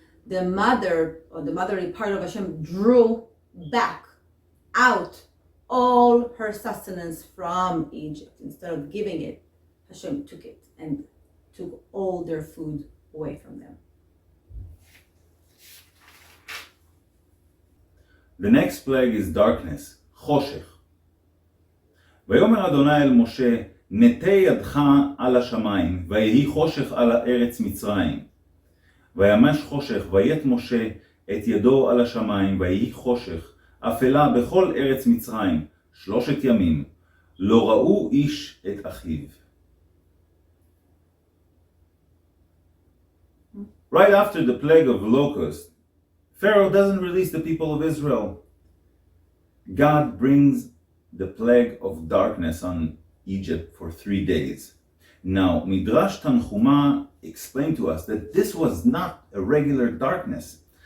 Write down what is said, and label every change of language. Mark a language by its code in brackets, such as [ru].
[en] The mother, or the motherly part of Hashem, drew back out all her sustenance from Egypt. Instead of giving it, Hashem took it and took all their food away from them. The next plague is darkness, חושך. [he] ויאמר אדוני אל משה, נטה ידך על השמיים, ויהי חושך על הארץ מצרים. וימש חושך, וית משה את ידו על השמיים, ויהי חושך, אפלה בכל ארץ מצרים, 3 ימים, לא ראו איש את אחיו. [en] Right after the plague of locusts, Pharaoh doesn't release the people of Israel. God brings the plague of darkness on Egypt for 3 days. Now, Midrash Tanchuma explained to us that this was not a regular darkness.